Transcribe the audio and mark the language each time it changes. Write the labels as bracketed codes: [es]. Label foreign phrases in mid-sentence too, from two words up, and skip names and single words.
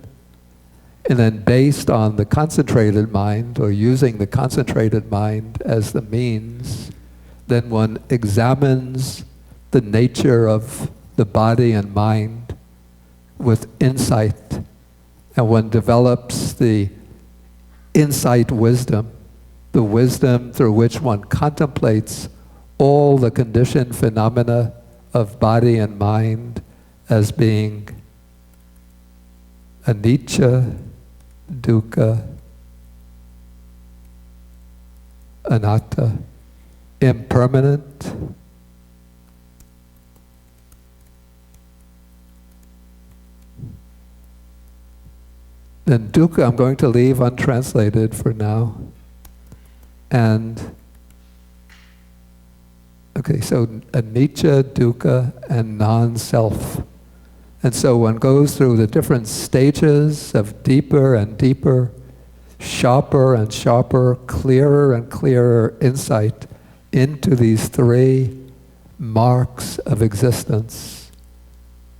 [en] And then based on the concentrated mind, or using the concentrated mind as the means, then one examines the nature of the body and mind with insight. And one develops the insight wisdom, the wisdom through which one contemplates all the conditioned phenomena of body and mind as being [pi] anicca, dukkha, [en] anatta, impermanent, then dukkha I'm going to leave untranslated for now. And, okay, so [pi] anicca, dukkha, [en] and non-self. And so one goes through the different stages of deeper and deeper, sharper and sharper, clearer and clearer insight into these 3 marks of existence.